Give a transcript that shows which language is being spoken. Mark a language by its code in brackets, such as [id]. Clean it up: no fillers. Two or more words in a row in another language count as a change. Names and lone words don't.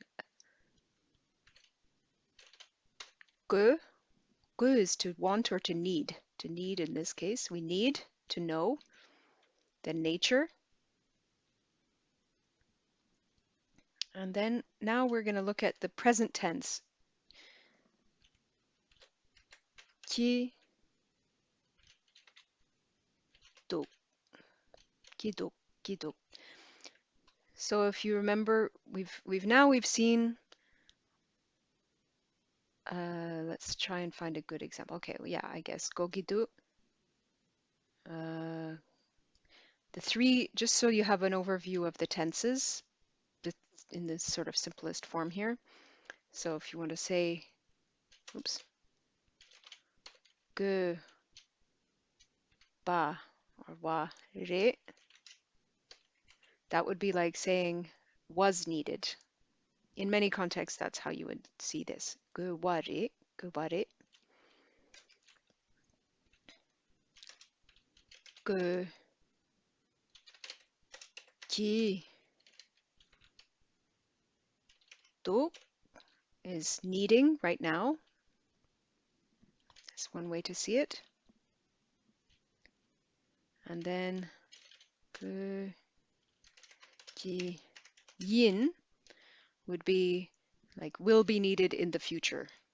[en] Gu, is to want or to need. To need in this case, we need to know. Then nature. And then now we're going to look at the present tense. Ki, do, ki do. So if you remember, we've seen. Let's try and find a good example. Okay, well, yeah, I guess gogidu. The three, just so you have an overview of the tenses in this sort of simplest form here. So if you want to say, oops, ge, ba, or wa, re, that would be like saying was needed. In many contexts, that's how you would see this. Ge wa re, ge ba re. Ge, ji, do is needing right now. That's one way to see it. And then ge, ji, yin would be like will be needed in the future.